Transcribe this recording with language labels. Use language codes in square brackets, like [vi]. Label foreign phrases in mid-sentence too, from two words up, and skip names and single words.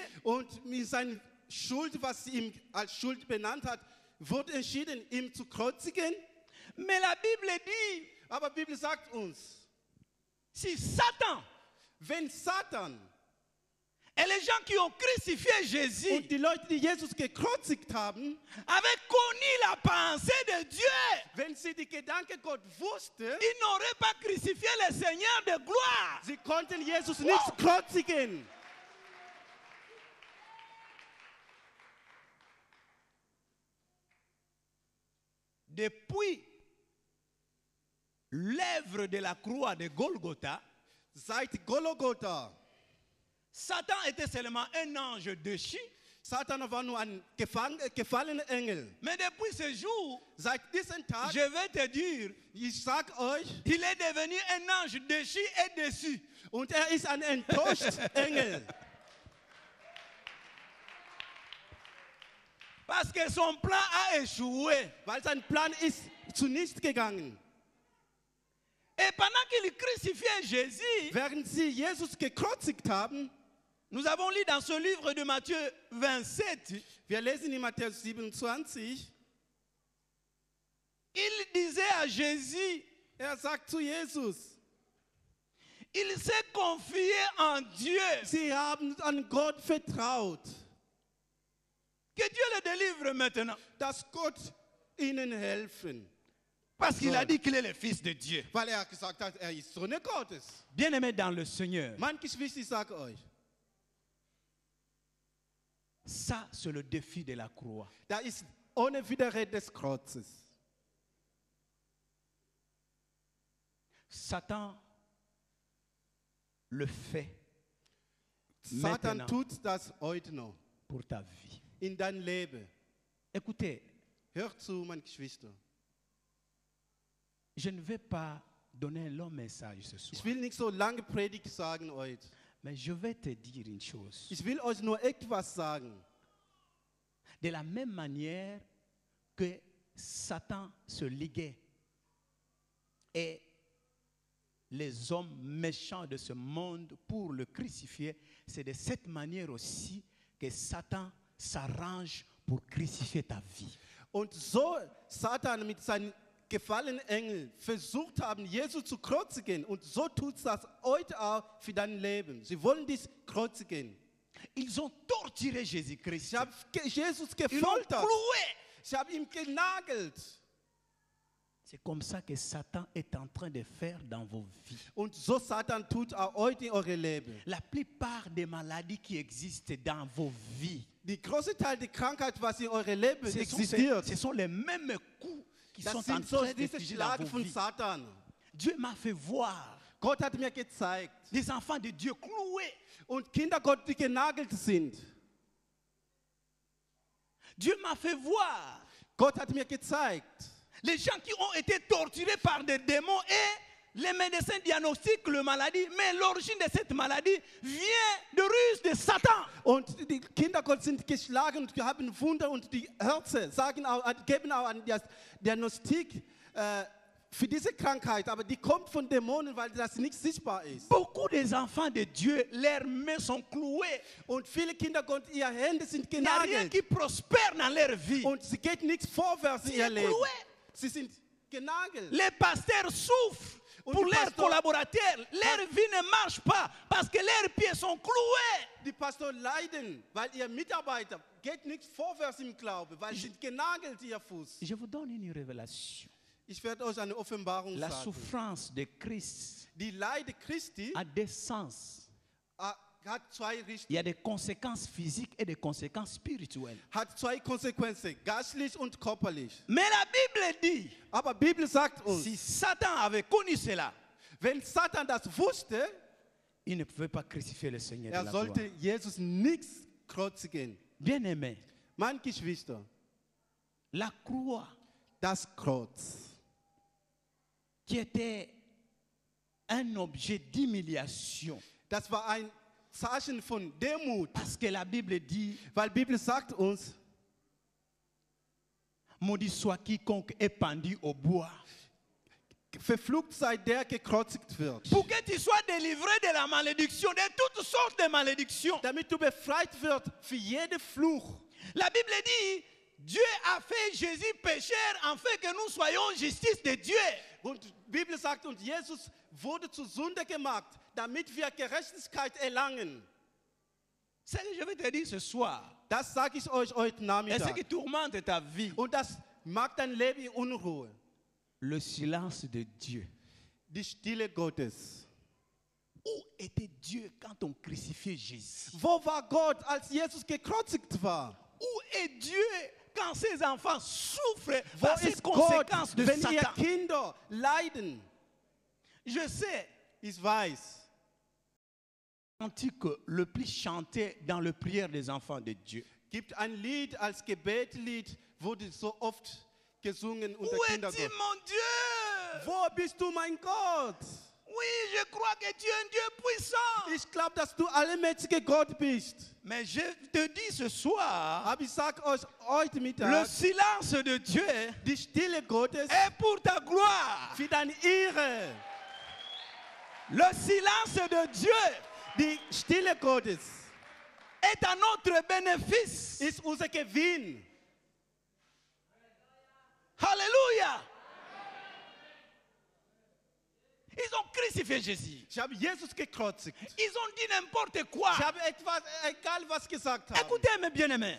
[de] und mit seiner Schuld, was sie ihm als Schuld benannt hat, wurde entschieden, ihn zu kreuzigen. [fr] Mais la Bible dit, [de] Aber die Bibel sagt uns, [fr] si Satan [de] wenn Satan [fr] et les gens qui ont crucifié Jésus [de] und die Leute, die Jesus gekreuzigt haben, [fr] avaient connu la pensée de Dieu, [de] wenn sie die Gedanken Gott wussten, [fr] ils n'auraient pas crucifié le Seigneur de gloire. [de] sie konnten Jesus nicht kreuzigen. [fr] Depuis l'œuvre de la croix de Golgotha, [de] Seit Golgotha, [fr] Satan était seulement un ange déchu. [de] Satan war nur ein gefallener Engel. [fr] Mais depuis ce jour, [de] Seit diesem Tag, [fr] je vais te dire, [de] ich sag euch, [fr] il est devenu un ange déchu et déçu. [de] und er ist ein enttäuschter Engel. [fr] Parce que son plan a échoué. [de] Weil sein Plan ist zunichte gegangen. [fr] Et pendant qu'il crucifiait Jésus, [de] Während sie Jesus gekreuzigt haben, [fr] nous avons lu dans ce livre de Matthieu 27, [de] wir lesen in Matthäus 27, [fr] il disait à Jésus, [de] er sagt zu Jesus, [fr] il s'est confié en Dieu, [de] sie haben an Gott vertraut, [fr] que Dieu le délivre maintenant. [de] dass Gott ihnen helfen. [fr] Parce qu'il a dit qu'il est le Fils de Dieu. [de] Weil er gesagt hat, er ist Sohn Gottes. [fr] Bien-aimé dans le Seigneur, [de] Mein Geschwister, ich sage euch, [fr] ça c'est le défi de la croix. [de] da ist ohne Widerrede des Kreuzes. [fr] Satan le fait [de] Satan [fr] maintenant [de] tut das heute noch [fr] pour ta vie. [de] in dein Leben. [fr] Écoutez, [de] Hör zu, mein Geschwister. [fr] je ne vais pas donner un long message ce soir, [de] Ich will nicht so lange Predigt sagen heute. [fr] mais je vais te dire une chose. [de] Ich will euch nur etwas sagen. [fr] De la même manière que Satan se liguait et les hommes méchants de ce monde pour le crucifier, c'est de cette manière aussi que Satan s'arrange pour crucifier ta vie. [de] Und so Satan mit seinen gefallenen Engeln versucht haben, Jesus zu kreuzigen. Und so tut es das heute auch für dein Leben. Sie wollen dich kreuzigen. [fr] Ils ont torturé Jésus-Christ. [de] Ich habe Jesus [fr] Ils l'ont [de] gefoltert. [fr] cloué. [de] Ich habe ihn genagelt. [fr] C'est comme ça que Satan est en train de faire dans vos vies. [de] Und so Satan tut auch heute in eure Leben. [fr] La plupart des maladies qui existent dans vos vies, [de] Die große Teil der Krankheit, was in eurem Leben [fr] ce [de] existiert, [fr] sont les mêmes coups qui [de] das [fr] sont en [de] sind so [fr] train de [de] diese [fr] figer dans [de] Schlage [fr] vos [de] von [fr] vies. [de] Satan. [fr] Dieu m'a fait voir [de] Gott hat mir gezeigt. [fr] des enfants de Dieu cloués. [de] Und Kinder Gott, die genagelt sind. [fr] Dieu m'a fait voir [de] Gott hat mir gezeigt. [fr] les gens qui ont été torturés par des démons et les médecins diagnostiquent la maladie, mais l'origine de cette maladie vient de ruse de Satan. [de] Und die Kinder Gott sind geschlagen und haben Wunder und die Ärzte geben auch eine Diagnostik für diese Krankheit, aber die kommt von Dämonen, weil das nicht sichtbar ist. [fr] Beaucoup des enfants de Dieu, leurs mains sont clouées. [de] Und viele Kinder Gott, ihre Hände sind [fr] Il n'y a rien [de] genagelt. [fr] qui prospère dans leur vie. [de] Und sie geht nichts vorwärts in Sie ihr sind Leben. [fr] cloués. [de] Sie sind genagelt. [fr] Les pasteurs souffrent [de] Und [fr] pour [de] die [fr] leurs [de] Pastor- [fr] collaborateurs. Leur vie ne marche pas parce que leurs pieds sont cloués. [de] Die Pastoren leiden, weil ihr Mitarbeiter geht nichts vorwärts im Glauben, weil sie sind genagelt, ihr Fuß. [fr] Je vous donne une révélation. [de] Ich werde euch eine Offenbarung [fr] La [de] sagen. [fr] souffrance de Christ [de] Die Leide Christi [fr] a des sens. [de] hat zwei [fr] Il y [de] Richtungen, [fr] a des conséquences physiques et des conséquences spirituelles. [de] hat zwei Konsequenzen, geistlich und körperlich. [fr] Mais la Bible dit, [de] Aber die Bibel sagt uns, [fr] si Satan avait connu cela, [de] wenn Satan das wusste, [fr] il ne pouvait pas crucifier le Seigneur de la gloire. [de] sollte Jesus nichts kreuzigen. [fr] Bien-aimé, [de] Mein Geschwister, [fr] la croix [de] das Kreuz, [fr] qui était un objet d'humiliation, [de] das war ein Zeichen von Demut, [fr] parce que la Bible dit, [de] weil die Bibel sagt uns, [fr] maudit soit quiconque est pendu au bois. [de] verflucht sei der gekreuzigt wird. [fr] Pour que tu sois délivré de la malédiction, de toutes sortes de malédictions. [de] Damit du befreit wird für jeden Fluch. [fr] La Bible dit, Dieu a fait Jésus pécheur afin que nous soyons justice de Dieu. [de] Und die Bibel sagt, und Jesus wurde zu Sünde gemacht, damit wir Gerechtigkeit erlangen. [fr] C'est ce que je vais te dire ce soir. [de] Das sage ich euch heute [fr] Et ce qui [de] Nachmittag. [fr] tourmente ta vie, [de] Und das macht dein Leben in Unruhe. [fr] le silence de Dieu. [de] Die Stille Gottes. [fr] Où était Dieu quand on crucifiait Jésus? [de] Wo war Gott, als Jesus gekreuzigt war? [fr] Où est Dieu quand ses enfants souffrent [de] Wo [fr] par ces [de] ist Gott, [fr] conséquences de [de] wenn ihr [fr] Satan? [de] Kinder leiden? [fr] Je sais, [de] Ich weiß. [fr] cantique le plus chanté dans le prière des enfants de Dieu. [de] Gibt ein Lied als Gebetlied, wurde so oft gesungen unter [fr] Où [de] Kinder [fr] es-tu, [de] Gott. [fr] mon Dieu? [de] Wo bist du, mein Gott? [fr] Oui, je crois que tu es un Dieu puissant. [de] Ich glaube, dass du allmächtiger Gott bist. [fr] Mais je te dis ce soir, [de] Aber ich sag euch heute [fr] le [de] Mittag, [fr] silence de Dieu [de] die Stille Gottes [fr] est pour ta gloire. [de] für deine Ehre. [fr] Le silence de Dieu [de] Die Stille Gottes [fr] est à notre bénéfice. [de] ist unser Gewinn. [fr] Alléluia. Ils ont crucifié Jésus. [de] Ich habe Jesus gekreuzigt. [fr] Ils ont dit n'importe quoi. [de] Ich habe etwas, egal was gesagt haben. [fr] Écoutez mes bien-aimés.